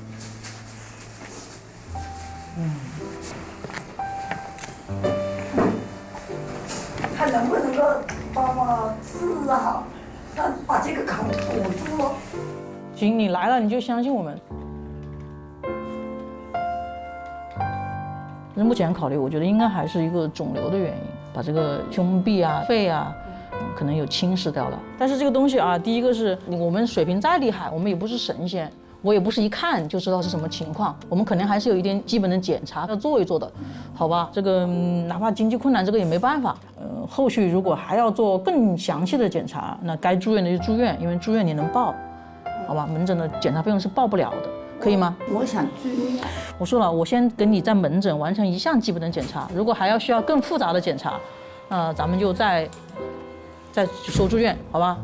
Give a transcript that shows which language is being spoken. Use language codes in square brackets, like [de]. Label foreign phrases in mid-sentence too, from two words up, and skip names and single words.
[zh] 他能不能夠幫我治好，把這個孔堵住？行，你來了你就相信我們。目前考慮，我覺得應該還是一個腫瘤的原因，把這個胸壁啊、肺啊，可能有侵蝕掉了。但是這個東西啊，第一個是我們水平再厲害，我們也不是神仙，我也不是一看就知道是什麼情況，我們肯定還是有一點基本的檢查要做一做的，好吧？這個哪怕經濟困難，這個也沒辦法。後續如果還要做更詳細的檢查，那該住院的就住院，因為住院你能報，好吧？門診的檢查費用是報不了的。可以嗎？我想住院。我說了，我先給你在門診完成一項基本的檢查，如果還要需要更複雜的檢查，咱們就再說住院，好吧？